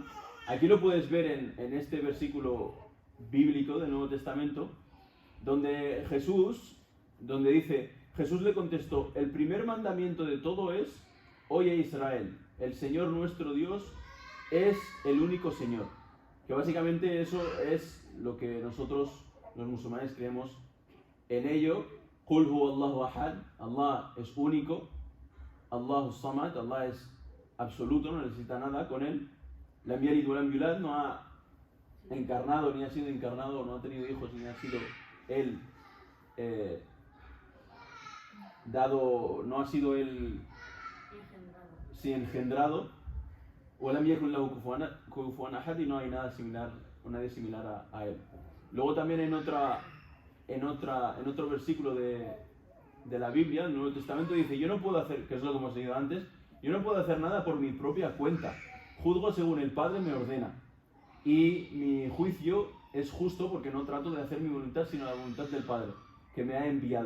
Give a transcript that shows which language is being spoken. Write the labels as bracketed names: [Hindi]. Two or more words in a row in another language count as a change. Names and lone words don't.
[Spanish] Aquí lo puedes ver en este versículo bíblico del Nuevo Testamento, donde dice, Jesús le contestó, el primer mandamiento de todo es, oye Israel, el Señor nuestro Dios es el único Señor. Que básicamente eso es lo que nosotros, los musulmanes, creemos en ello. [Arabic] قل هو الله أحد, [Spanish] Allah es único, [Arabic] الله الصمد, [Spanish] Allah es absoluto, no necesita nada con él. [Arabic] لم يلد ولم يولد, [Spanish] no ha encarnado, ni ha sido encarnado, no ha tenido hijos, ni ha sido él no ha sido él engendrado. [Arabic] ولم يكن له كفوا أحد, [Spanish] y no hay nadie similar a él. Luego también en otro versículo de la Biblia, el Nuevo Testamento, dice, yo no puedo hacer, que es lo que hemos leído antes, yo no puedo hacer nada por mi propia cuenta, juzgo según el Padre me ordena, y mi juicio es justo porque no trato de hacer mi voluntad sino la voluntad del Padre que me ha enviado.